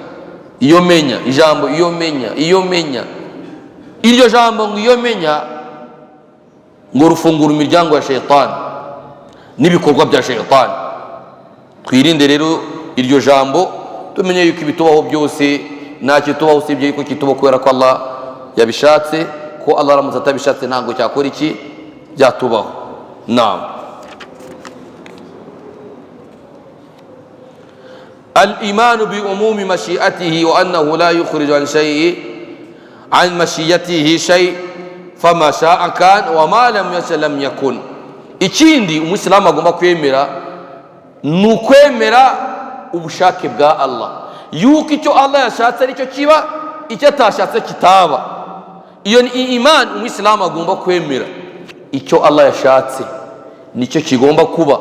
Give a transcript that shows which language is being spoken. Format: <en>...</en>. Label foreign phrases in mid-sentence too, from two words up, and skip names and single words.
<rw>Iyo menya, ijambo iyo menya, iryo jambo ngo iyo menya ngo rufungura imiryango ya shaitani n'ibikorwa bya shaitani. Twirinde rero iryo jambo, tumenye yuko ibitubaho byose ntacyo tubaho usibye yuko kitubaho kubera ko Allah yabishatse, ko Allah aramutse atabishatse ntabwo cyakora iki byatubaho. Naam.</rw> <ar>الإيمان بأموم مشيئته وأنه لا يخرج عن مشيئته شيء فما شاء كان وما لم يشأ لم يكن.</ar> <rw>Ikindi umuyisilamu agomba kwemera ni ukwemera ubushake bwa Allah, yuko icyo Allah yashatse aricyo kiba, icyo atashatse kitaba. Iyo ni iman umuyisilamu agomba kwemera, icyo Allah yashatse nicyo kigomba kuba.</rw>